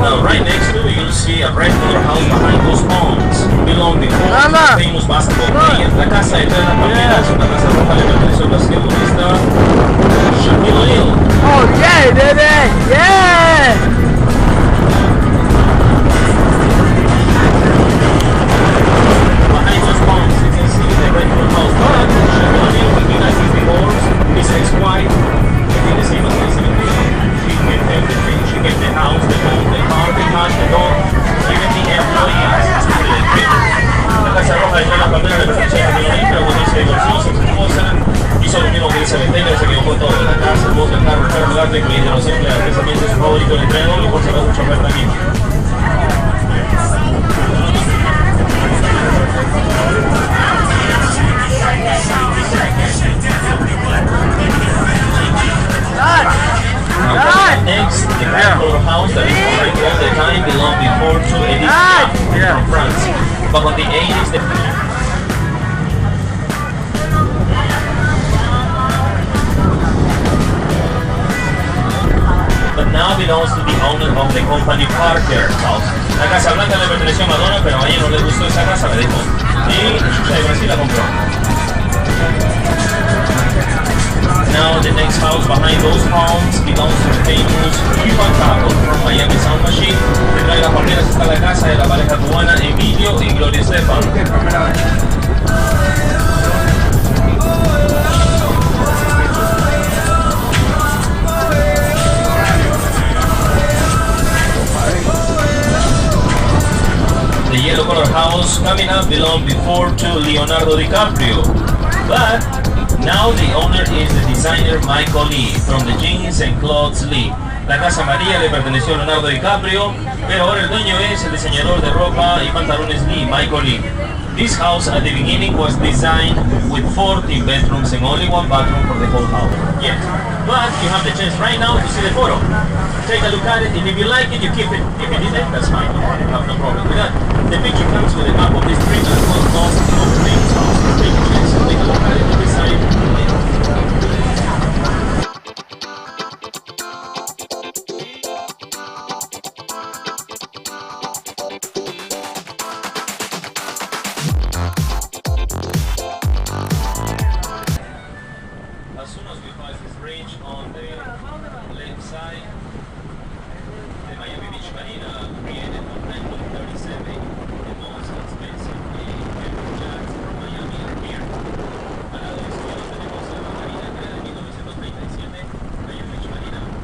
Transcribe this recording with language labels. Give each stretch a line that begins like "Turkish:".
English: Right next to it, you'll see a red color house behind those palms. Belonged before to the famous basketball player.
Spanish: La casa de Tres Palmeras, una casa roja le perteneció al basquetbolista Shaquille O'Neal.
English: Oh yeah, baby! Yeah! Behind those palms, you can see the red color house. But Shaquille O'Neal, he got his divorce. His ex-wife, he did the same as Elizabeth Taylor. She gave everything. She gave the house, the home, the car, the cash, the dog, even the employees.
Spanish: La casa roja de la palmera le pertenecía a Shaquille O'Neal, pero cuando se divorció, su esposa hizo lo mismo que Elizabeth Taylor, se quedó con todo. La casa, el bote, el carro, el carro, incluyendo los empleados. Ese también es su favorito, el entrenador y por si acaso un chofer también.
English: Next, the black color house that is correct all the time belonged before to Edith Piaf from France. But on the 80s, but now belongs to the owner of the company Parker House.
Spanish: La Casa Blanca le perteneció a Madonna, pero a ella no le gustó esa casa, la dejó. Y Xuxa de Brasil la compró.
English: Now the next house behind those palms belongs to the famous Cuban Taco from Miami Sound Machine.
Spanish: Detrás de las palmeras está la casa de la pareja cubana Emilio y Gloria Estefan.
English: The yellow color house coming up belonged before to Leonardo DiCaprio, but now the owner is the designer Michael Lee from the Jeans and Clothes Lee.
Spanish: La casa amarilla le perteneció a Leonardo DiCaprio, pero ahora el dueño es el diseñador de ropa y pantalones Lee, Michael Lee.
English: This house at the beginning was designed with 14 bedrooms and only one bathroom for the whole house. Yes, but you have the chance right now to see the photo. Take a look at it, and if you like it, you keep it. If you didn't, that's fine. You have no problem with that. The picture comes with a map of this street as well as most of the famous houses. Take a chance, take a look at it, and decide. As soon as we pass this bridge on the left side, the Miami Beach Marina, created in 1937, the most expensive beverage yachts from Miami are here.
Spanish: Al lado izquierdo tenemos a la Marina creada en 1937, Miami Beach Marina.